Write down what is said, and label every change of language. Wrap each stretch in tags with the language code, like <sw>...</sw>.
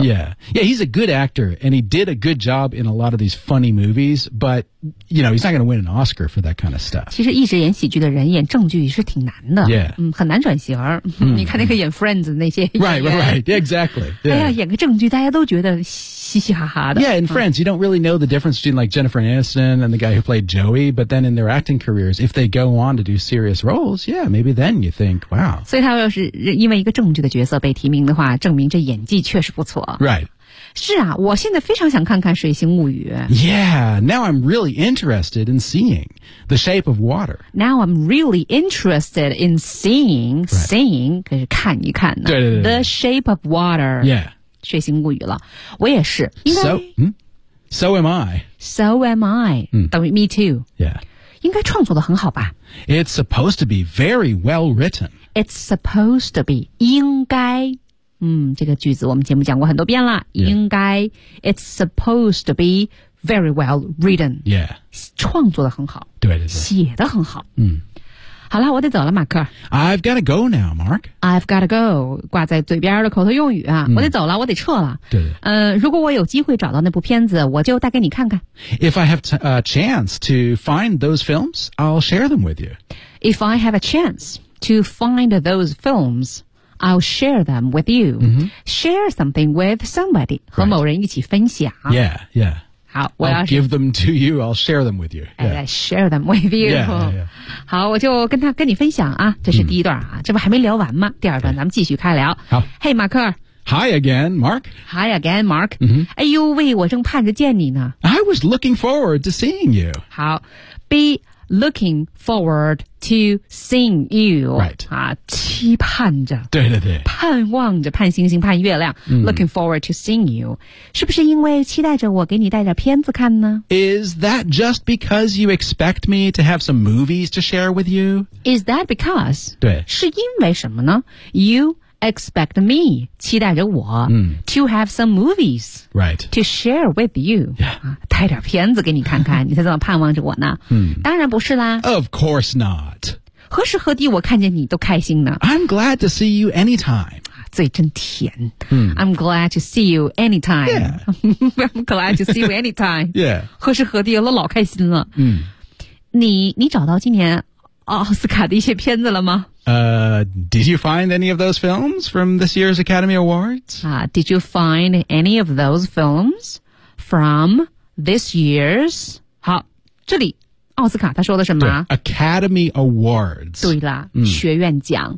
<en>yeah， yeah， he's a good actor and he did a good job in a lot of these funny movies， but you know he's not going to win an Oscar for that kind of stuff。</en> <zh>其实一直演喜剧的人演正剧是挺难的，</zh> <en>yeah，</en> <zh>很难转型、你看那个演 Friends 那些</zh> <en>right exactly、</en> <zh>哎呀，演个正剧大家都觉得嘻嘻哈哈的，</zh> <en>yeah， in Friends、you don't really know the difference between like Jennifer Aniston and the guy who played Joey， but then in their acting careers if they go on to do serious roles， yeah， maybe then you think wow。</en> <zh>所以他要是因为一个正剧的角色被提名的话，证明这演技确实不错。</zh> <en>Right.</en> <zh>是啊，我现在非常想看看《水形物语》。</zh> <en>Yeah, now I'm really interested in seeing The Shape of Water. Now I'm really interested in seeing,、right. seeing,</en> <zh>可是看一看呢。对对对对。</zh> <en>The Shape of Water. Yeah.</en> <zh>水形物语了。我也是。应该</zh> <en>So am I.、</en> <zh>等于</zh> <en>me too. Yeah.</en> <zh>应该创作得很好吧。</zh> <en>It's supposed to be very well written. It's supposed to be,</en> <zh>应该，这个句子我们节目讲过很多遍了，应该、</zh> <en>yeah. It's supposed to be very well written. Yeah.</en> <zh>创作得很好。对对对。写得很好。好了，我得走了，马克。</zh> <en>I've got to go now, Mark. I've got to go，</en> <zh>挂在嘴边的口头用语啊，我得走了，我得撤了。对。如果我有机会找到那部片子，我就带给你看看。</zh> <en>If I have a chance to find those films, I'll share them with you. If I have a chance to find those films, I'll share them with you.、 Mm-hmm. Share something with somebody、 right.</en> <zh>和某人一起分享。</zh> <en>Yeah, yeah.</en> <zh>好，我要</zh> <en>I'll give them to you. I'll share them with you. Yeah, share them with you. Yeah, yeah, yeah.</en> <zh>好，我就跟你分享啊。这是第一段啊，这不还没聊完吗？第二段咱们继续开聊。好</zh> <en>，Hey, 马克。 Hi again, Mark. Hi again, Mark.、 Mm-hmm.</en> <zh>哎呦喂，我正盼着见你呢。</zh> <en>I was looking forward to seeing you.</en> <zh>好</zh> <en>，be looking forward to seeing you. Right.</en> <zh>啊，期盼着。对对对。盼望着，盼星星，盼月亮。</zh> <en>Looking forward to seeing you.</en> <zh>是不是因为期待着我给你带点片子看呢？</zh> <en>Is that just because you expect me to have some movies to share with you? Is that because?</en> <zh>对。是因为什么呢？</zh> <en>You expect me,</en> <zh>期待着我、</zh> <en>to have some movies. Right. To share with you. Yeah.</en> <zh>带点片子给你看看，你才这么盼望着我呢。当然不是啦。</zh> <en>Of course not.</en> <zh>何时何地我看见你都开心呢。</zh> <en>I'm glad to see you anytime.</en> <zh>嘴真甜。</zh> <en>I'm glad to see you anytime. Yeah. I'm glad to see you anytime. Yeah.</en> <zh>何时何地我老开心了。你找到今年奥斯卡的一些片子了吗？</zh> <en>Did you find any of those films from this year's Academy Awards? Did you find any of those films from... This year's</en> <zh>好，这里奥斯卡他说的什么</zh> <en>？Academy Awards。</en> <zh>对啦、学院奖。</zh>